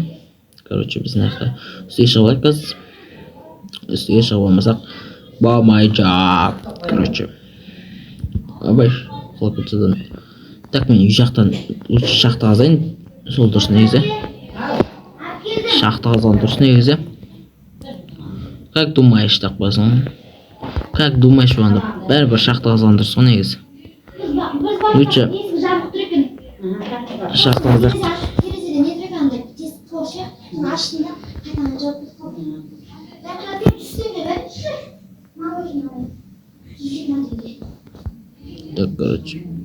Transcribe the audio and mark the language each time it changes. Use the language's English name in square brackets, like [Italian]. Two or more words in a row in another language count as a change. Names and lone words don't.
[Kazakh] Короче, біз мынақта үстіге шығып алайық қазір. Үстіге шығып алмасақ болмайжақ. Короче. Абай, құлап кетседен. Так, мен үй жақтан лучше шақты қазайын. Сол дұрыс негізі. Шақты қазған дұрыс негізі. [Russian] Как думаешь, так басың? Как думаешь, [Kazakh] оғанда бәрібір шақты қазған дұрыс ғой негізі. Лучше шақты қазақ. [Russian] Так, короче.